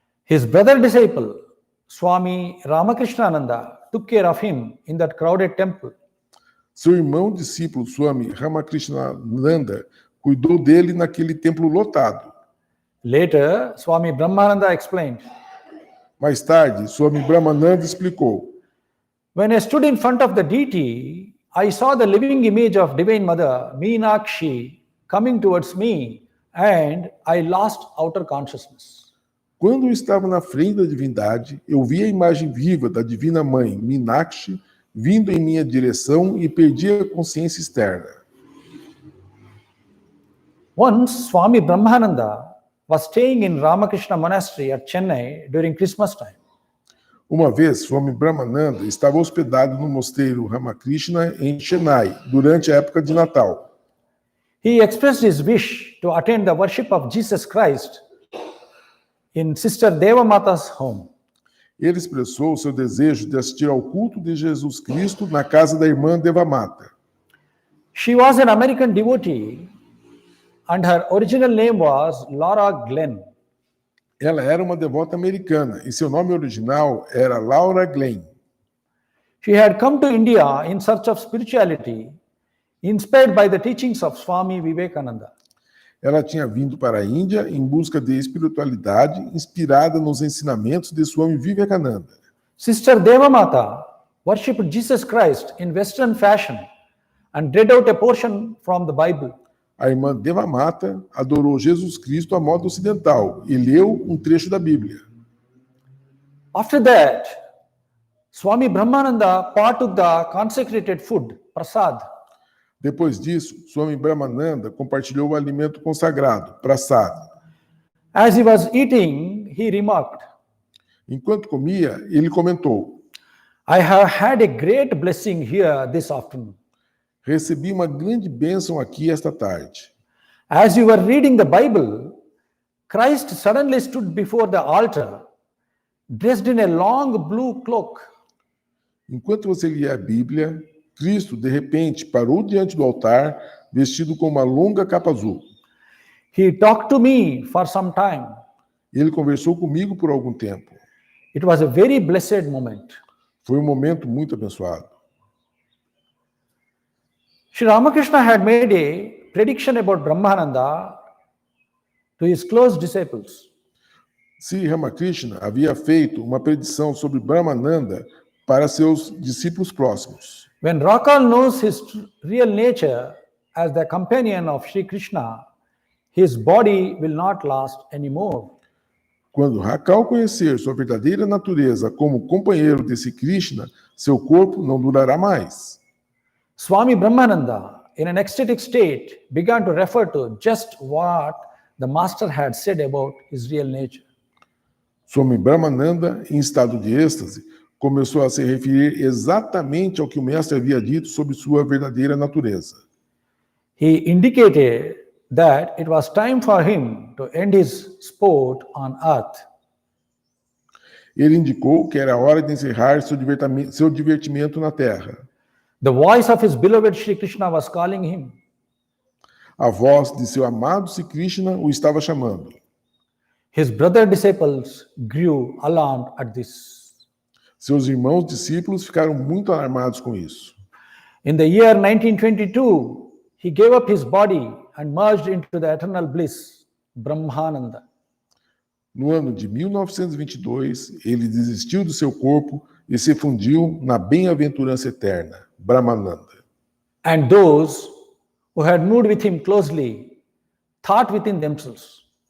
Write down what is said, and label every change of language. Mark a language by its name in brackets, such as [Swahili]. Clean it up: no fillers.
[English] His brother disciple, Swami Ramakrishna took care of him in that crowded temple. [Portuguese] Seu irmão discípulo, Swami Ramakrishna cuidou dele naquele templo lotado. [English] Later, Swami Brahmananda explained, [Portuguese] Mais tarde, Swami Brahmananda explicou: [English] when I stood in front of the deity, I saw the living image of Divine Mother, Meenakshi, coming towards me, and I lost outer consciousness. [Portuguese] Quando eu estava na frente da divindade, eu vi a imagem viva da Divina Mãe, Meenakshi, vindo em minha direção e perdi a consciência externa. [English] Once, Swami Brahmananda was staying in Ramakrishna Monastery at Chennai during Christmas time. [Portuguese] Uma vez, Swami Brahmananda estava hospedado no mosteiro Ramakrishna em Chennai, durante a época de Natal. [English] He expressed his wish to attend the worship of Jesus Christ in Sister Devamata's home. [Portuguese] Ele expressou seu desejo de assistir ao culto de Jesus Cristo na casa da irmã Devamata. [English] She was an American devotee and her original name was Laura Glenn. [Portuguese] Ela era uma devota americana e seu nome original era Laura Glenn. [English] She had come to India in search of spirituality, inspired by the teachings of Swami Vivekananda. [Portuguese] Ela tinha vindo para a Índia em busca de espiritualidade inspirada nos ensinamentos de Swami Vivekananda. [English] Sister Devamata worshipped Jesus Christ in Western fashion and read out a portion from the Bible. [Portuguese] A irmã Devamata adorou Jesus Cristo à moda ocidental e leu um trecho da Bíblia. [English] After that, Swami Brahmananda partook the consecrated food, prasad. [Portuguese] Depois disso, Swami Brahmananda compartilhou o alimento consagrado, prasad. [English] As he was eating, he remarked, [Portuguese] Enquanto comia, ele comentou: [English] I have had a great blessing here this afternoon. [Portuguese] Recebi uma grande bênção aqui esta tarde. [English] As you were reading the Bible, Christ suddenly stood before the altar, dressed in a long blue cloak. [Portuguese] Enquanto você lia a Bíblia, Cristo, de repente, parou diante do altar, vestido com uma longa capa azul. [English] He talked to me for some time. [Portuguese] Ele conversou comigo por algum tempo. [English] It was a very blessed moment. [Portuguese] Foi um momento muito abençoado. [English] Sri Ramakrishna had made a prediction about Brahmananda to his close disciples. [Portuguese] Sri Ramakrishna havia feito uma predição sobre Brahmananda para seus discípulos próximos. [English] When Rakal knows his real nature as the companion of Sri Krishna, his body will not last anymore. [Portuguese] Quando Rakal conhecer sua verdadeira natureza como companheiro desse Krishna, seu corpo não durará mais. [English] Swami Brahmananda, in an ecstatic state, began to refer to just what the master had said about his real nature. [Portuguese] Swami Brahmananda, em estado de êxtase, começou a se referir exatamente ao que o mestre havia dito sobre sua verdadeira natureza. [English] he indicated that it was time for him to end his sport on earth. [Portuguese] Ele indicou que era hora de encerrar seu divertimento na Terra. [English] The voice of his beloved Sri Krishna was calling him. [Portuguese] A voz de seu amado Sri Krishna o estava chamando. [English] His brother disciples grew alarmed at this. [Portuguese] Seus irmãos discípulos ficaram muito alarmados com isso. [English] In the year 1922, he gave up his body and merged into the eternal bliss, Brahmananda. [Portuguese] No ano de 1922, ele desistiu do seu corpo e se fundiu na bem-aventurança eterna, Brahmananda. [English] And those who had moved with him closely thought within themselves,